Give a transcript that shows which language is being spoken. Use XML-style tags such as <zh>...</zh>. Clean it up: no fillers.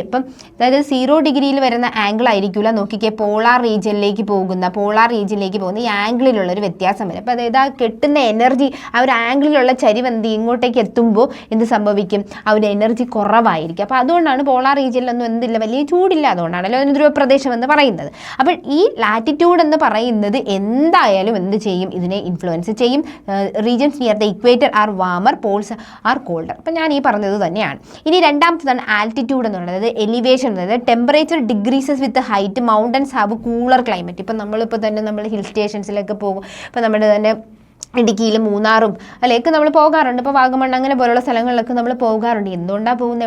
<ml>ഇപ്പം അതായത് 0 ഡിഗ്രിയിൽ വരുന്ന ആംഗിൾ ആയിരിക്കില്ല. നോക്കിക്കേ, പോളാർ റീജിയനിലേക്ക് പോകുന്ന ഈ ആംഗിളിലുള്ളൊരു വ്യത്യാസം വരും. അപ്പോൾ അതായത് ആ കിട്ടുന്ന എനർജി, ആ ഒരു ആംഗിളിലുള്ള ചരിവ് ഇങ്ങോട്ടേക്ക് എത്തുമ്പോൾ എന്ത് സംഭവിക്കും? ആ ഒരു എനർജി കുറവായിരിക്കും. അപ്പോൾ അതുകൊണ്ടാണ് പോളാർ റീജിയനിലൊന്നും എന്തില്ല, വലിയ ചൂടില്ല. അതുകൊണ്ടാണല്ലോ ധ്രുവപ്രദേശം എന്ന് പറയുന്നത്. അപ്പോൾ ഈ ലാറ്റിറ്റ്യൂഡ് എന്ന് പറയുന്നത് എന്തായാലും എന്ത് ചെയ്യും? ഇതിനെ ഇൻഫ്ലുവൻസ് ചെയ്യും.</ml> <en>regions near the equator are warmer, poles are colder.</en> <ml>അപ്പോൾ ഞാൻ ഈ പറഞ്ഞത് തന്നെയാണ്. ഇനി രണ്ടാമത്തേതാണ് ആൾട്ടിറ്റ്യൂഡ് എന്നുള്ളത്, എലിവേഷൻ എന്നത്</ml> <en>Temperature decreases with height, mountains have cooler climate.</en> <ml>ഇപ്പം നമ്മളിപ്പോൾ തന്നെ നമ്മൾ ഹിൽ സ്റ്റേഷൻസിലൊക്കെ പോകും. ഇപ്പോൾ നമ്മുടെ തന്നെ ഇടുക്കിയിൽ മൂന്നാറും അതിലേക്ക് നമ്മൾ പോകാറുണ്ട്. ഇപ്പോൾ വാഗമൺ അങ്ങനെ പോലുള്ള സ്ഥലങ്ങളിലൊക്കെ നമ്മൾ പോകാറുണ്ട്. എന്തുകൊണ്ടാണ് പോകുന്നത്?</ml>